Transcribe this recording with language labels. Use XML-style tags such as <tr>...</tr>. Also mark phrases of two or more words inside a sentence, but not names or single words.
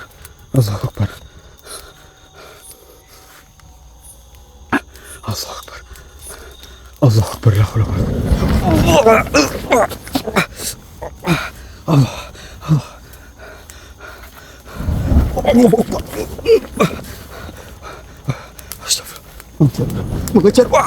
<ar>الله أكبر. الله أكبر. لا حول ولا قوة. Astagfirullah. Mengejar.</ar>